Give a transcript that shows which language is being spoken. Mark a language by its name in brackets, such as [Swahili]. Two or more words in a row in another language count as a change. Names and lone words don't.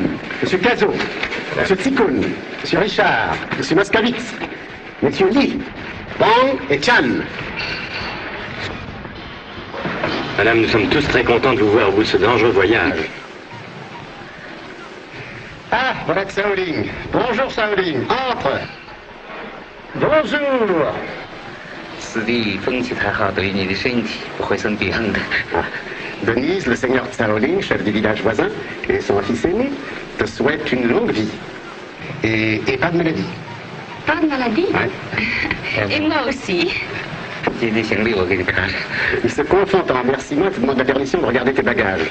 [French] Monsieur Cazot, Monsieur Tsikoun, Monsieur Richard, Monsieur Moskowitz, Monsieur Lee, Bang et Chan. Madame, nous sommes tous très contents de vous voir au bout de ce dangereux voyage. Ah, voilà que Shaolin. Bonjour Shaolin, entre. Bonjour. [Chinese] 此地风气太好，对你的身体不会生病的。 [French] Denise, le seigneur Shaolin, chef du village voisin, et son fils aîné, te souhaitent une longue vie. Et pas de maladie. Pas de maladie? Ouais. Et moi aussi. Il se confond en remerciements et te demande la permission de regarder tes bagages.